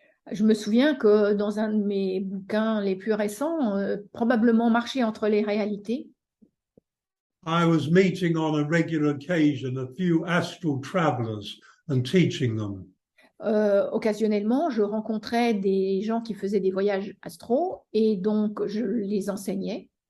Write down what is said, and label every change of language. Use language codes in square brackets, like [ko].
[fr] Je me souviens que dans un de mes bouquins les plus récents, probablement marcher entre les réalités, [en] I was meeting on a regular occasion a few astral travelers and teaching them. [fr] occasionnellement, je rencontrais des gens qui faisaient des voyages astraux et donc je les enseignais.